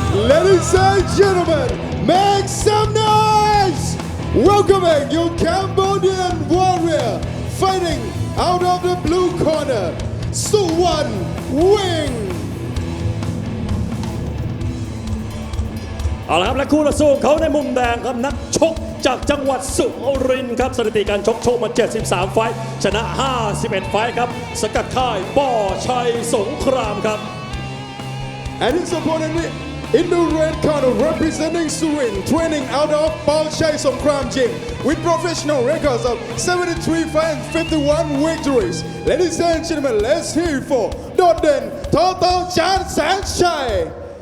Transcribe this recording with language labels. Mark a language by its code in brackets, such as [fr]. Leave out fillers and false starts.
[en] ，Ladies and gentlemen, make some noise! Welcoming your Cambodian warrior, fighting out of the blue corner, Suwan Wing. [th] เอาละครับและคู่ต่อสู้เขาในมุมแดงครับนักชกจากจังหวัดสุรินทร์ครับสถิติการชกมา 73 ไฟท์ชนะ 51 ไฟท์ครับสกัดค่ายป้อชัยสงครามครับ [en] And his opponent in the red corner, representing Surin, training out of Bout Songkram Gym with professional records of 73 fights and 51 victories. Ladies and gentlemen, let's hear it for Doden Total Chan Sanchai.